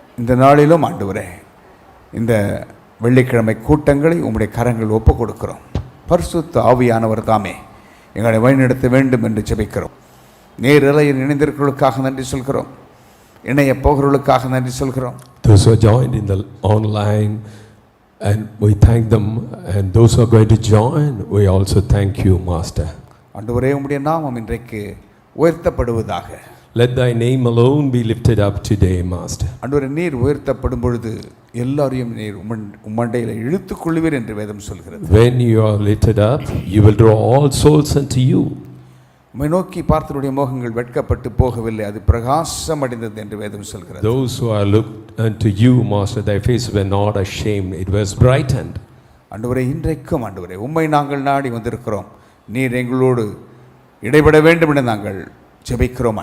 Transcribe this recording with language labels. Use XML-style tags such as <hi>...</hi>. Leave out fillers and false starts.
<ta>இந்த நாளிலும் ஆண்டவரே, இந்த வெள்ளிக்கிழமை கூட்டங்களை உம்முடைய கரங்கள் ஒப்பு கொடுக்கிறோம். பரிசுத்த ஆவியானவர் தாமே எங்களை வழிநடத்த வேண்டும் என்று ஜெபிக்கிறோம். நேரலையில் இணைந்திருக்கிறவர்களுக்காக நன்றி சொல்கிறோம், இணைய போகிறவர்களுக்காக நன்றி சொல்கிறோம்.</ta> <en>Those who are joined in the online, and we thank them, and those who are going to join, we also thank you, Master.</en> <ta>ஆண்டவரே, உம்முடைய நாமம் இன்றைக்கு உயர்த்தப்படுவதாக.</ta> <en>Let thy name alone be lifted up today, Master.</en> <ta>ஆண்டவரே, நீர் உயர்த்தப்படும் பொழுது எல்லாரையும் நீர் உம்மண்டையில் இழுத்துக் கொள்வீர் என்று வேதம் சொல்கிறது.</ta> <en>When you are lifted up, you will draw all souls unto you.</en> <ta>உம்மை நோக்கி பார்த்தவருடைய முகங்கள் வெட்கப்பட்டு போகவில்லை, அது பிரகாசம் அடைந்தது என்று வேதம் சொல்கிறது.</ta> <en>Those who are looked unto you, Master, thy face were not ashamed, it was brightened.</en> <ta>ஆண்டவரே, இன்றைக்கும் ஆண்டவரே உம்மை நாங்கள் நாடி வந்திருக்கிறோம். நீர் எங்களோடு இடைபட வேண்டும் என நாங்கள் ஜெபிக்கிறோம்.</ta>